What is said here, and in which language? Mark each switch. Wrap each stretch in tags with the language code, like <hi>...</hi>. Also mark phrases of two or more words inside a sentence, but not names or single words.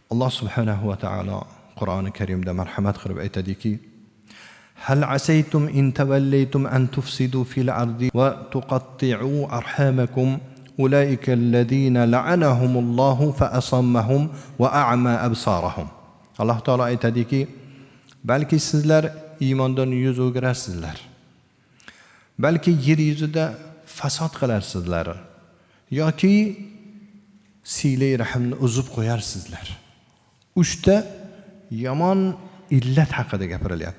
<uz>Alloh</uz> <ar>سبحانه وتعالى</ar> <uz>Qur'oni Karimda marhamat qilib aytadiki:</uz> <ar>"هل عسيتم إن توليتم أن تفسدوا في الأرض وتقطعوا أرحامكم أولئك الذين لعنهم الله فأصمهم وأعمى أبصارهم."</ar> <uz>Alloh taolo aytadiki, balki sizlar iymondan yuz o'girarsizlar. Balki yer yuzida fasod qilarsizlar yoki silay rahmni uzib qo'yarsizlar. 3 ta yomon illat haqida gapirilyapti.</uz>